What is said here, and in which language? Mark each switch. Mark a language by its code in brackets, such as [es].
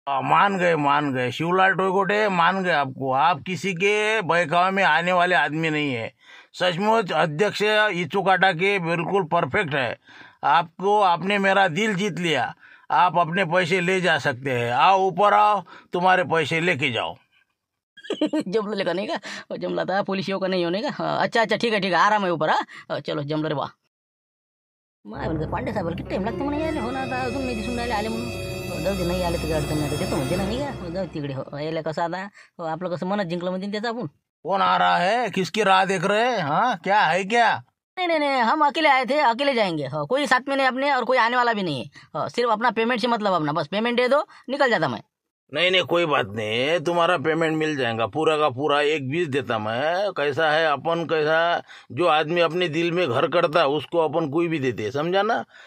[hi] मान गए शिवलाल टोयगोटे, मान गए आपको. आप किसी के बहकावे में आने वाले आदमी नहीं है. सचमुच अध्यक्ष इचुकाटा के बिल्कुल परफेक्ट है. आपको आपने मेरा दिल जीत लिया. आप अपने पैसे ले जा सकते हैं. आओ ऊपर आओ, तुम्हारे पैसे लेके जाओ. [mr] जमलं का नाही का. जमला था पोलीस येऊ का नाही येऊ नाही का. अच्छा अच्छा ठीक आहे आराम आहे ऊपर. चलो जमलं रे बा. माय म्हणते पांडे साहेब किती टाइम लागते म्हणे यायला. हो ना, आता अजून नाही दिसून राहिले आले म्हणून. जाऊ दे, नाही आले तर अडचण नाही, आता देतो म्हणते ना, नाही का. जाऊ तिकडे. हो यायला कसं आता, हो आपलं कसं मनच जिंकलं म्हणजे त्याचं आपण. [hi] कौन आ रहा है, किसकी राह देख रहे हैं? हाँ, क्या है क्या? नहीं नहीं नहीं, हम अकेले आए थे, अकेले जाएंगे. हो, कोई साथ में नहीं अपने, और कोई आने वाला भी नहीं है. हो, सिर्फ अपना पेमेंट से मतलब अपना, बस पेमेंट दे दो, निकल जाता मैं. नहीं नहीं, कोई बात नहीं, तुम्हारा पेमेंट मिल जाएगा पूरा का पूरा. 1-20 देता मैं. कैसा है अपन, कैसा जो आदमी अपने दिल में घर करता उसको अपन कोई भी देते, समझा ना.